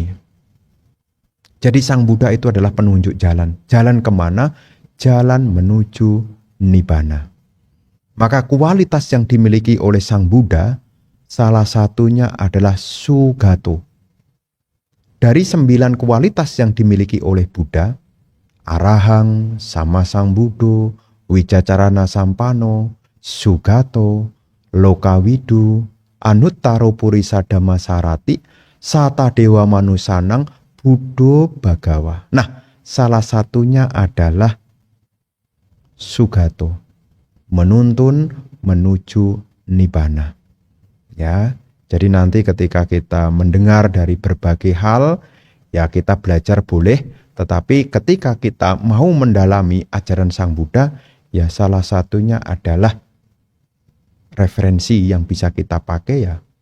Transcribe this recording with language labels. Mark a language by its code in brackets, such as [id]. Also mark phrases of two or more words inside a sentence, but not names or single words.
[id] Jadi Sang Buddha itu adalah penunjuk jalan. Jalan kemana? Jalan menuju Nibbana. Maka kualitas yang dimiliki oleh Sang Buddha, salah satunya adalah Sugato. Dari 9 kualitas yang dimiliki oleh Buddha, [pi] Arahang, Sammasambuddho, Wicacarana Sampano, Sugato, Lokawidu, Anuttaro Purisa Dhammasarati, Sata Dewa Manusanang, Buddho Bhagawa. [id] Nah, salah satunya adalah Sugato, menuntun menuju Nibbana. Ya, jadi nanti ketika kita mendengar dari berbagai hal, ya kita belajar boleh, tetapi ketika kita mau mendalami ajaran Sang Buddha, ya salah satunya adalah referensi yang bisa kita pakai ya